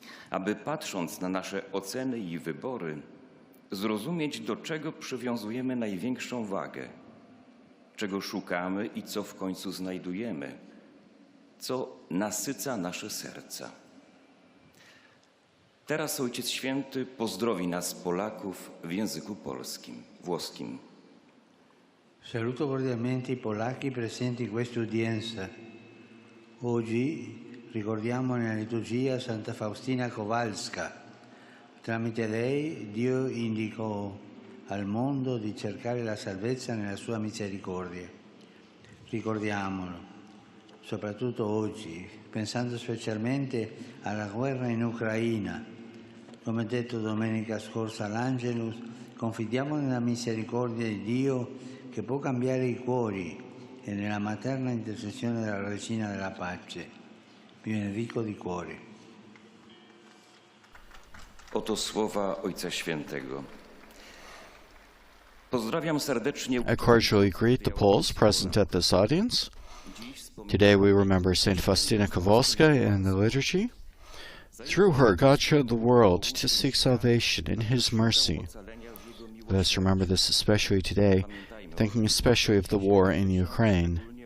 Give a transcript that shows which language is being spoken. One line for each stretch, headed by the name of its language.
Polish: Aby patrząc na nasze oceny i wybory, zrozumieć, do czego przywiązujemy największą wagę, czego szukamy i co w końcu znajdujemy, co nasyca nasze serca. Teraz Ojciec Święty pozdrowi nas, Polaków, w języku polskim, włoskim.
Italian: Saluto cordialmente i polacchi presenti in questa udienza. Oggi ricordiamo nella liturgia Santa Faustina Kowalska. Tramite lei Dio indicò al mondo di cercare la salvezza nella sua misericordia. Ricordiamolo, soprattutto oggi, pensando specialmente alla guerra in Ucraina. Come detto domenica scorsa all'Angelus, confidiamo nella misericordia di Dio che può cambiare i cuori e nella materna intercessione della Regina della Pace. Vi benedico di cuore.
Polish: Oto słowa Ojca Świętego. Pozdrawiam serdecznie.
English: I cordially greet the Poles present at this audience. Today we remember Saint Faustina Kowalska in the liturgy. Through her, God showed the world to seek salvation in His mercy. Let us remember this especially today, thinking especially of the war in Ukraine.